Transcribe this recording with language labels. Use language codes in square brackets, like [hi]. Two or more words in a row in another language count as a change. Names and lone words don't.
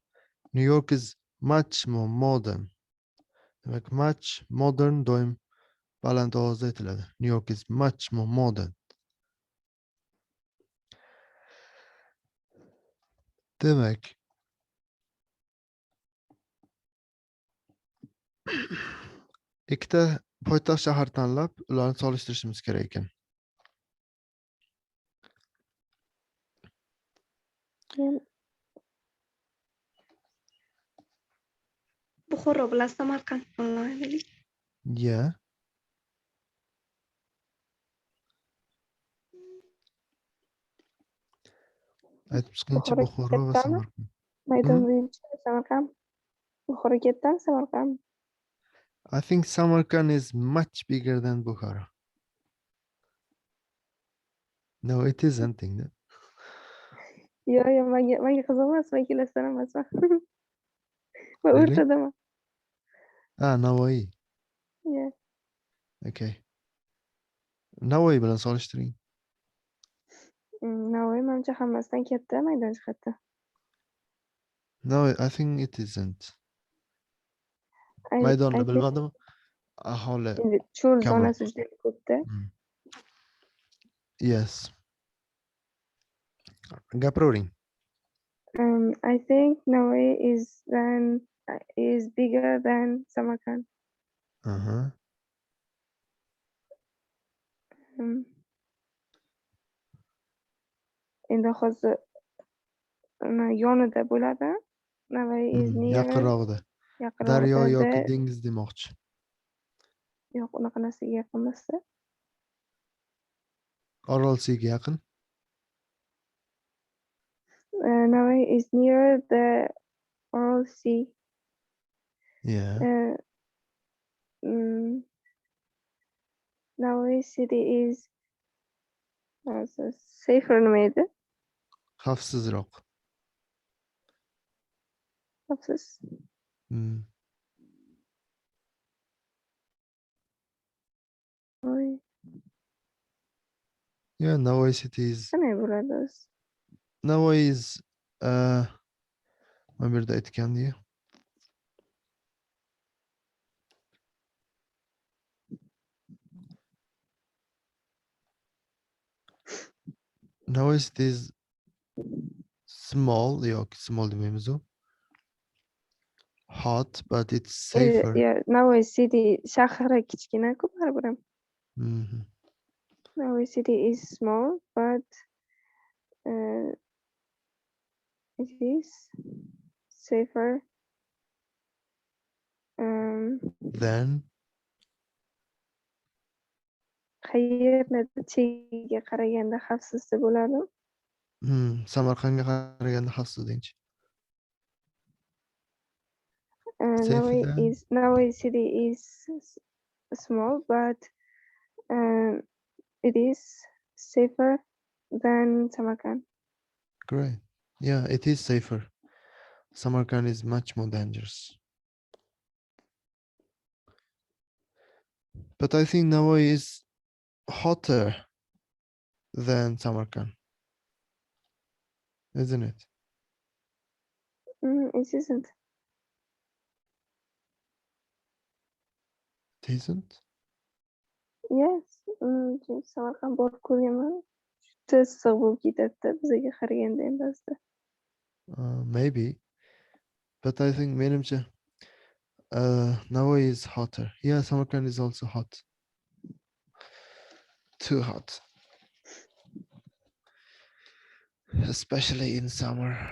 [en] New York is much more modern. [uz] Demak, [en] much modern [uz] doim baland ovozda aytiladi. [en] New York is much more modern. [uz] Demak, ikkita poytaxt shahar tanlab, ularni solishtirishimiz kerak ekan. Buxoro bilan Samarqand tanlaylik. [en] Yeah. [uz] Aytib chiqingchi Buxoro va kattami? Samarqand. Maydon bo'yicha Samarqand. Buxoro kattami, Samarqand? [en] I think Samarkand is much bigger than Bukhara. No, it isn't. [uz] Yo'q, menga qiziq emas, men kelasidan emasman. Men [en] Really? [uz] o'rtadaman. Navoiy. [en] Yeah. Okay. [uz] Navoiy bilan solishtiring. Navoiy menimcha hammasidan katta maydon jihatdan. [en] No, I think it isn't. [uz] Maydonni bilmadim. Aholi Endi cho'l kamroq. zonasi juda ko'pda. Yes. Gapiravering. [en] I think Navoiy is bigger than Samarkand. [uz] Endi hozir yonida bo'ladi. [en] Navoiy is near. [uz] Yaqinrog'ida. Daryo yoki dengiz demoqchi. Yo'q, unaqa narsaga yaqin emas-da. Orol Siga yaqin. [en] Navoiy is near the Oral Sea. Yeah. Navoiy city is safer [uz] nima edi? Xavfsizroq. Xavfsiz. [en] Yeah, Navoiy city is. [uz] Qanday bo'ladi o'zi? Navoiy is mana bu yerda aytgandi-yu. [en] Navoiy city is small yoki small demaymiz-u. Hot, but it's safer. Yeah, [uz] Navoiy city shahri kichkina-ku baribir ham. [en] Navoiy city is small, but it is safer Then [uz] qayerda chegiga qaraganda xavfsiz deb bo'ladi? Samarqandga qaraganda xavfsiz dengchi. [en] Navoiy city is small, but it is safer than Samarkand. Great. Yeah, it is safer. Samarkand is much more dangerous. But I think Navoiy is hotter than Samarkand. Isn't it? It isn't. It isn't? Yes. [uz] Samarqand borib ko'rganman. Juda issiq bo'lib ketadi bizga qaraganda endi asta. [en] Maybe. But I think menimcha Navoiy is hotter. Yeah, Samarkand is also hot. Too hot. Especially in summer.